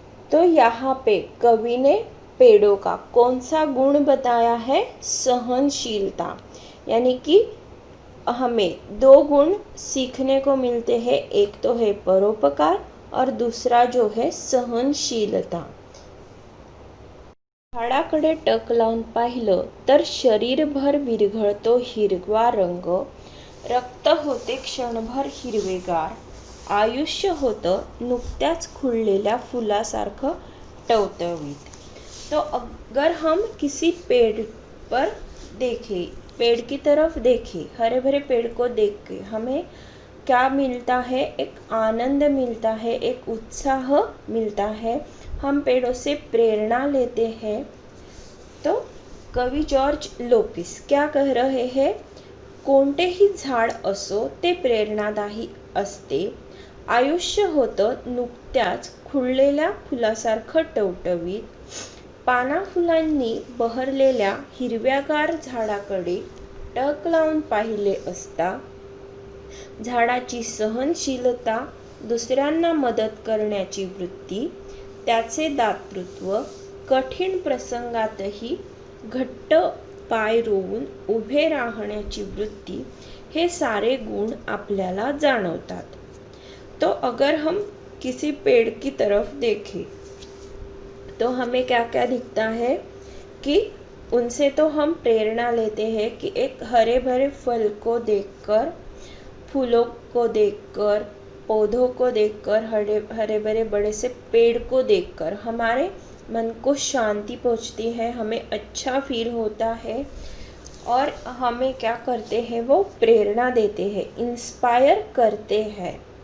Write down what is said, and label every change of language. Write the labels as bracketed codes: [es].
[hi] तो यहाँ पे कवि ने पेड़ों का कौन सा गुण बताया है, सहनशीलता। यानी कि हमें दो गुण सीखने को मिलते हैं, एक तो है परोपकार और दूसरा जो है सहनशीलता। [mr] झाडाकडे टक लावून पाहिलं तर शरीरभर विरघळतो हिरवा रंग, रक्त होते क्षणभर हिरवेगार, आयुष्य होतं नुकत्याच खुललेल्या फुलासारखं टवटवीत। [hi] तो अगर हम किसी पेड़ पर देखें, पेड़ की तरफ देखें, हरे भरे पेड़ को देख के हमें क्या मिलता है, एक आनंद मिलता है, एक उत्साह मिलता है, हम पेड़ों से प्रेरणा लेते हैं। तो कवि जॉर्ज लोपिस क्या कह रहे हैं, [mr] कोणतेही झाड असो ते प्रेरणादायी असते, आयुष्य होतं नुकत्याच खुललेल्या फुलासारखं टवटवीत, पाना फुलांनी बहरलेल्या हिरव्यागार झाडाकडे टक लावून पाहिले असता झाडाची सहनशीलता, दुसऱ्यांना मदत करण्याची वृत्ती, त्याचे दातृत्व, कठीण प्रसंगातही घट्ट पाय रोवून उभे राहण्याची वृत्ती, हे सारे गुण आपल्याला जाणवतात। [hi] तो अगर हम किसी पेड़ की तरफ देखें तो हमें क्या क्या दिखता है कि उनसे तो हम प्रेरणा लेते हैं कि एक हरे भरे फल को देखकर, फूलों को देखकर, पौधों को देखकर, हरे भरे बड़े से पेड़ को देखकर हमारे मन को शांति पहुंचती है, हमें अच्छा फील होता है और हमें क्या करते हैं, वो प्रेरणा देते हैं, इंस्पायर करते हैं।